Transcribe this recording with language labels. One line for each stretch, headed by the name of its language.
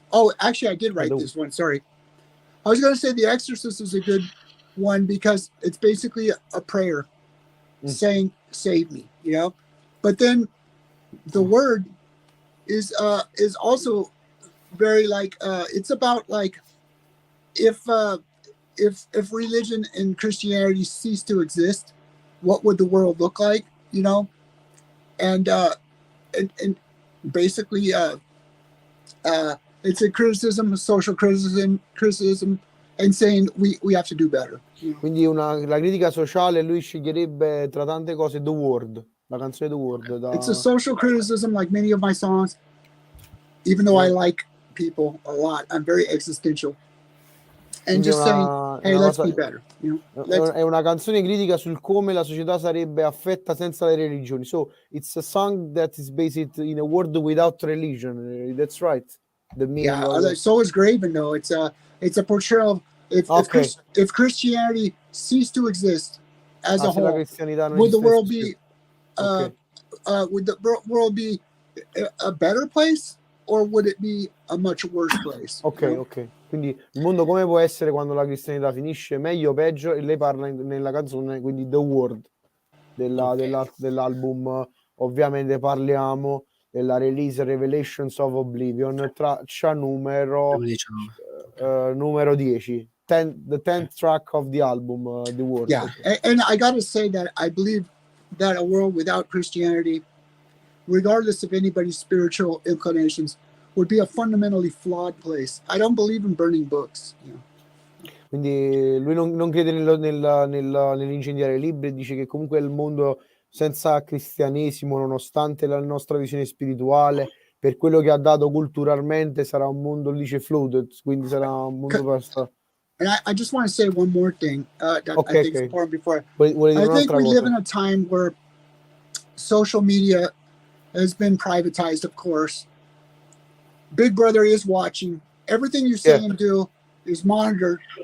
English: Oh, actually, I did write this one. Sorry, I was going to say The Exorcist is a good one because it's basically a prayer saying "Save me," But then the word is also very it's about if religion and Christianity ceased to exist, what would the world look like, and basically it's a criticism, a social criticism and saying we have to do better.
Italian: Quindi la critica sociale, lui sceglierebbe tra tante cose The Word. La canzone The Word.
English: It's a social criticism like many of my songs. Even though I like people a lot, I'm very existential. And just saying, hey, let's be better.
Italian: È una canzone critica sul come la società sarebbe affetta senza le religioni.
English: So it's a song that is based in a world without religion. That's right. The meaning so is Graven, though. It's a portrayal of if Christianity ceased to exist as a whole, would the world be would the world be a better place or would it be a much worse place? Ok.
Italian: Quindi il mondo come può essere quando la cristianità finisce, meglio o peggio, e lei parla nella canzone, quindi The Word dell'album. Ovviamente parliamo della release Revelations of Oblivion, traccia numero 10.
English: 10th track of the album, The World. Yeah, okay. And I got to say that I believe that a world without Christianity, regardless of anybody's spiritual inclinations, would be a fundamentally flawed place. I don't believe in burning books. You know?
Italian: Quindi lui non crede nell'incendiare libri, dice che comunque il mondo senza cristianesimo, nonostante la nostra visione spirituale, per quello che ha dato culturalmente, sarà un mondo, dice, flooded, quindi sarà un mondo perso.
English: And I just want to say one more thing that I think is important before. I think we live in a time where social media has been privatized, of course. Big Brother is watching. Everything you say and do is monitored.